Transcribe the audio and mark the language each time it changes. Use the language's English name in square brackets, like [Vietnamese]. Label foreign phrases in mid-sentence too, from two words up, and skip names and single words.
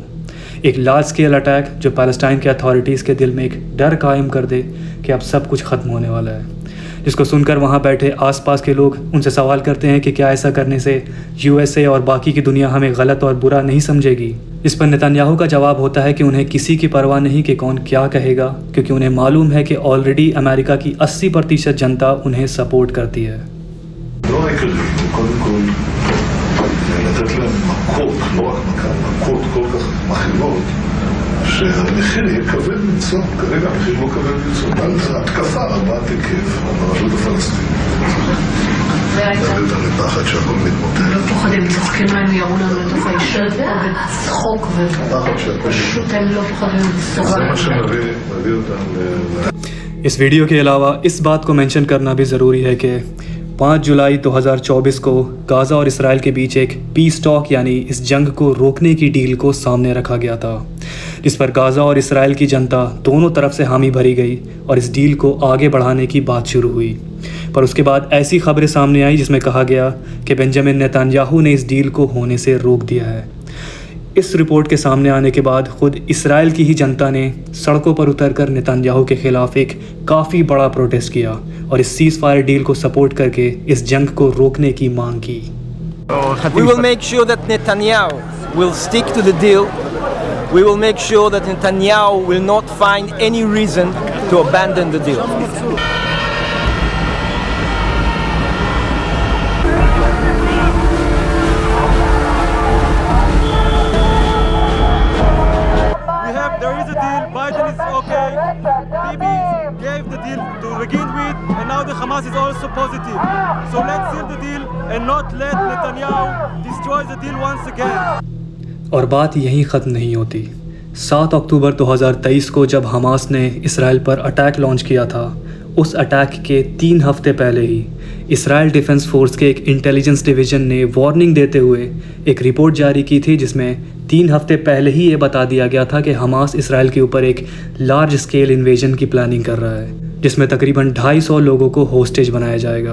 [Hindi] एक [English] large scale attack [Hindi] जो पैलेस्टाइन के अथॉरिटीज़ के दिल में एक डर कायम कर दे कि अब सब कुछ ख़त्म होने वाला है, जिसको सुनकर वहाँ बैठे आसपास के लोग उनसे सवाल करते हैं कि क्या ऐसा करने से यूएसए और बाकी की दुनिया हमें गलत और बुरा नहीं समझेगी। इस पर नेतन्याहू का जवाब होता है कि उन्हें किसी की परवाह नहीं कि कौन क्या कहेगा, क्योंकि उन्हें मालूम है कि ऑलरेडी अमेरिका की 80% जनता उन्हें सपोर्ट करती है। [Hebrew] שהמחיר יהיה כבד מנשוא, כרגע המחיר לא כבד מנשוא, התקפה רבת היקף על הרשות הפלסטינית. להביא אותם לפחד שהכל מתמוטט. לא פוחדים, צוחקים להם, יראו לנו לתוך הישוב וצחוק ופשוט הם לא פוחדים. זה מה שמביא אותם [Hindi] इस वीडियो के अलावा इस बात को मेंशन करना भी ज़रूरी है कि 5 जुलाई 2024 को गाज़ा और इसराइल के बीच एक [English] peace talk [Hindi] यानी इस जंग को रोकने की डील को सामने रखा गया था, जिस पर गाज़ा और इसराइल की जनता दोनों तरफ से हामी भरी गई और इस डील को आगे बढ़ाने की बात शुरू हुई। पर उसके बाद ऐसी खबरें सामने आई जिसमें कहा गया कि बेंजामिन नेतन्याहू ने इस डील को होने से रोक दिया है। इस रिपोर्ट के सामने आने के बाद खुद इसराइल की ही जनता ने सड़कों पर उतरकर नेतन्याहू के खिलाफ एक काफ़ी बड़ा प्रोटेस्ट किया और इस [English] ceasefire deal [Hindi] को सपोर्ट करके इस जंग को रोकने की मांग की। [English] We will make sure that Netanyahu will stick to the deal. We will make sure that Netanyahu will not find any reason to abandon the deal. There is a deal. Biden is okay. Bibi gave the deal to begin with, and now the Hamas is also positive. So let's seal the deal and not let Netanyahu destroy the deal once again. [Hindi] और बात यहीं ख़त्म नहीं होती। 7 अक्टूबर 2023 को जब हमास ने इसराइल पर [English] attack launch [Hindi] किया था, उस अटैक के 3 हफ्ते पहले ही इसराइल डिफेंस फोर्स के एक [English] intelligence division [Hindi] ने वार्निंग देते हुए एक रिपोर्ट जारी की थी जिसमें 3 हफ्ते पहले ही ये बता दिया गया था कि हमास इसराइल के ऊपर एक [English] large scale invasion [Hindi] की प्लानिंग कर रहा है जिसमें तकरीबन 250 लोगों को होस्टेज बनाया जाएगा।